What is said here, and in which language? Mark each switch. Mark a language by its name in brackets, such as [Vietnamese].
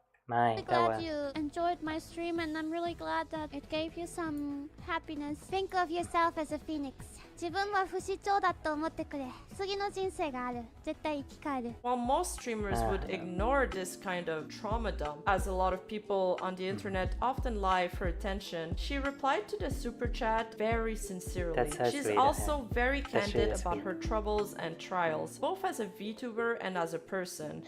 [English] I'm glad you enjoyed my stream, and I'm really glad that it gave you some happiness. Think of yourself as a phoenix. [Japanese] 自分は不死鳥だと思ってくれ。次の人生がある。絶対生き返る。 [English] While most streamers would ignore this kind of trauma dump, as a lot of people on the internet often lie for attention, she replied to the super chat very sincerely. She's also very candid about her troubles and trials, both as a VTuber and as a person.